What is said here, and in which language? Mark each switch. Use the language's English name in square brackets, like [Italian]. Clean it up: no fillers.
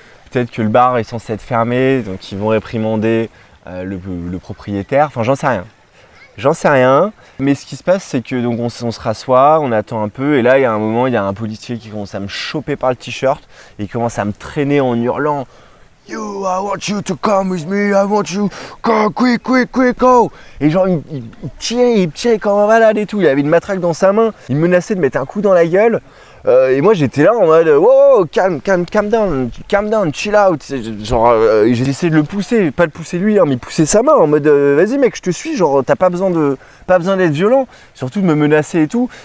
[French] Peut-être que le bar est censé être fermé, donc ils vont réprimander le propriétaire. Enfin j'en sais rien. J'en sais rien. Mais ce qui se passe, c'est que donc on se rassoit, on attend un peu, et là il y a un moment, il y a un policier qui commence à me choper par le t-shirt et il commence à me traîner en hurlant. [English] You, I want you to come with me, I want you, go, quick, quick, quick, go. [French] Et genre, il tirait comme un malade et tout. Il avait une matraque dans sa main, il menaçait de mettre un coup dans la gueule. Et moi j'étais là en mode, wow, [English] calm down, chill out. [French] Genre, j'ai essayé de le pousser, pas de pousser lui, hein, mais pousser sa main en mode, vas-y mec, je te suis, genre, t'as pas besoin d'être violent, surtout de me menacer et tout.